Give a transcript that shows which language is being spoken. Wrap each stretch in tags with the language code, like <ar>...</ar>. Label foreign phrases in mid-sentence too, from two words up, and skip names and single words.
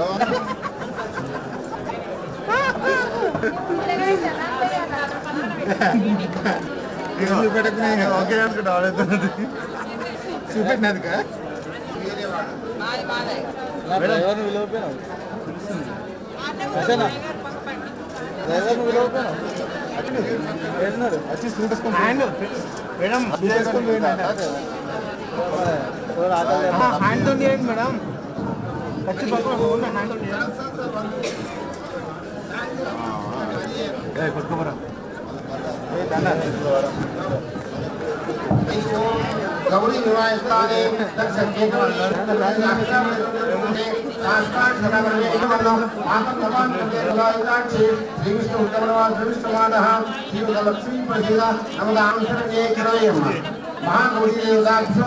<te>చూపెట్టకు ఓకే అనుకుంటా చూపెట్టినందుక డ్రైవర్ని విలువపోయినావు డ్రైవర్ని విలువపోయినావు వచ్చి చూపించుకోండి మేడం హ్యాండ్తో చేయండి మేడం పట్టుకోమరా</te> <sa>गौरी निवासस्थाने श्री विष्णु लक्ष्मी प्रसिद्ध महागौरी देवताभ्यो</sa>